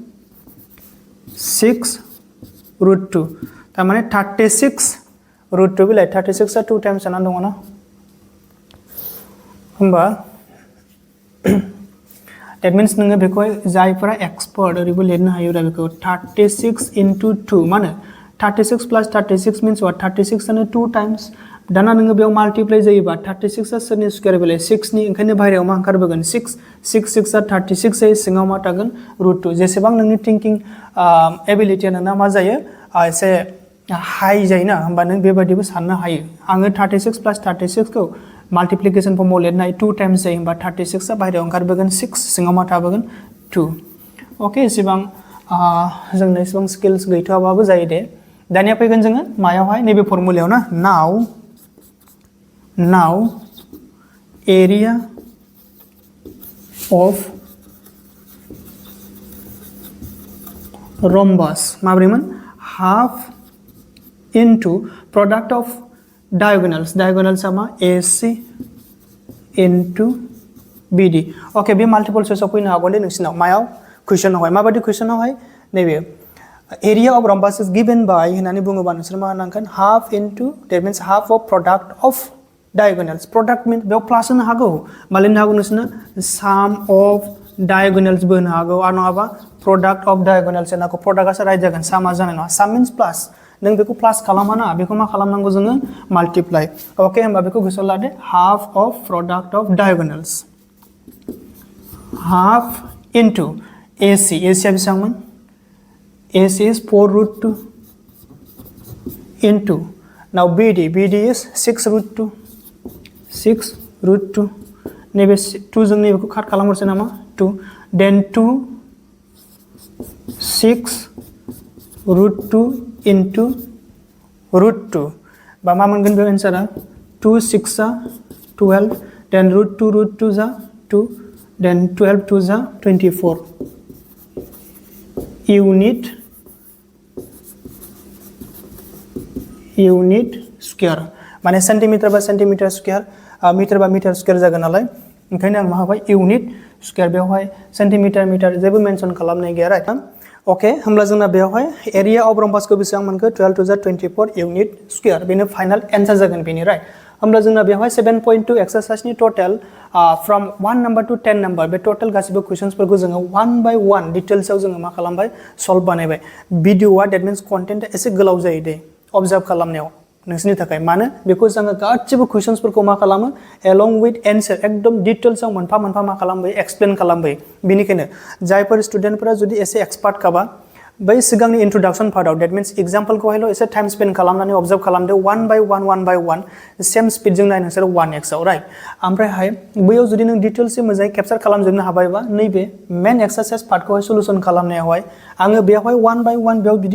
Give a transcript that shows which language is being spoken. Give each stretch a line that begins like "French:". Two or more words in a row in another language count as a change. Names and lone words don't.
Bodo: 6 root 2 थारमाने 36 root 2 बिलाय 36 आ 2 टाइम्स जानानै दङ ना होमबा
English: that means
Bodo: नोङो बेखौ जायफोरा एक्सपर्ट ओरैबो लिरनो हायो दा बेखौ 36 into 2 माने
English: 36 plus 36 means what
Bodo: 36 आनो 2 टाइम्स दाना नोङो बेयाव माल्टिप्लाइ जायोबा 36 आ सोरनि स्क्वायर बेलाय 6 नि ओंखायनो बाहेरायाव मा ओंखारबोगोन 6 6 6 आ 36 जायो सिङाव मा थागोन root 2 जेसेबां नोंनि थिंकिं एबिलिटिया नोंना मा जायो एसे हाई जायोना होमबा नों बेबायदिबो साननो हायो आङो
English: 36 plus 36
Bodo: खौ multiplication फर्माव लिरनाय 2 टाइम्स जायो होमबा 36 आ बाहेरायाव ओंखारबोगोन 6 सिङाव मा थाबोगोन 2 ओके एसेबां जोंनो एसेबां स्किल्स गैथ'आबाबो जायो दे दानिया फैगोन जोङो मायावहाय नैबे फर्मुलायाव ना
English: now area of rhombus
Bodo: माब्रैमोन
English: half into product of diagonals
Bodo: मा
English: AC into BD
Bodo: ओके बे माल्टिपल चॉइसआव फैनो हागौ दे नोंसिनाव मायाव कुइसनावहाय माबायदि कुइसनावहाय नैबे
English: area of rhombus is given by
Bodo: होननानै बुङोबा नोंसोर मा होनांगोन
English: half into that means half of product of diagonals
Bodo: प्रडाक्ट मीन बेयाव प्लास होनो हागौ मा लिरनो हागौ नोंसोरनो
English: sum of diagonals
Bodo: बो होनो हागौ आरो नङाबा
English: product of diagonals
Bodo: होनो हागौ प्रडाक्टआ राइट जागोन सामा जानाय नङा
English: sum means plus
Bodo: नों बेखौ प्लास खालामा ना बेखौ मा खालामनांगौ जोङो माल्टिप्लाइ ओके होमबा बेखौ गोसोआव लादो
English: half of product of diagonals half into AC
Bodo: आ बेसेबांमोन
English: AC is 4 root 2 into now BD is 6 root 2 6 √2
Bodo: नैबे 2 जों नैबेखौ काट खालामहरसै नामा 2 then 2 6 √2 into √2 बा मा मोनगोन बे आन्सारा 2 6 जा 12 then √2 जा 2 then 12 2 जा 24
English: unit square
Bodo: माने सेन्टिमिटार बा
English: centimetre square
Bodo: मीटर बा
English: metre square
Bodo: जागोन नालाय ओंखायनो आं मा होबाय
English: unit square
Bodo: बेवहाय सेन्टिमिटार मीटर जेबो मेंशन खालामनाय गैया
English: right okay
Bodo: होमब्ला जोंना बेवहाय एरिया अफ रम्बासखौ बेसेबां मोनखो 12 to the 24
English: unit square
Bodo: बेनो
English: final answer
Bodo: जागोन बेनि राइट होमब्ला जोंना बेवहाय 7.2 एक्सरसाइजनि
English: total from 1 number to 10 number
Bodo: बे टोटल गासिबो क्वेश्चन्सफोरखौ जोङो
English: 1 by 1
Bodo: डिटेल्सआव जोङो मा खालामबाय सल्व बानायबाय भिडिअआ
English: that means
Bodo: कन्टेन्टआ एसे गोलाव जायो दे ऑब्जर्व खालामनायाव नोंसोरनि थाखाय मानो बेखौ जोङो गासिबो क्वेश्चन्सफोरखौ मा खालामो
English: along with answer
Bodo: एकदम डिटेल्सआव मोनफा मोनफा मा खालामबाय एक्सप्लेन खालामबाय बेनिखायनो जायफोर स्टुडेन्टफोरा जुदि एसे एक्सपार्ट खाबा बै सिगांनि इंट्रोडक्शन पार्टआव
English: that means
Bodo: एग्जांपलखौहायल' एसे
English: time spend
Bodo: खालामनानै ऑब्जर्व खालामदो
English: 1 by 1 same speed
Bodo: जों नाय नोंसोर 1x आव राइट ओमफ्रायहाय बैयाव जुदि नों डिटेल्सै मोजाङै केपचार खालामजोबनो हाबायबा नैबे
English: main exercise
Bodo: पार्टखौहाय सल्यूशन खालामनायावहाय आङो बेवहाय
English: 1 by 1
Bodo: बेयाव बिदि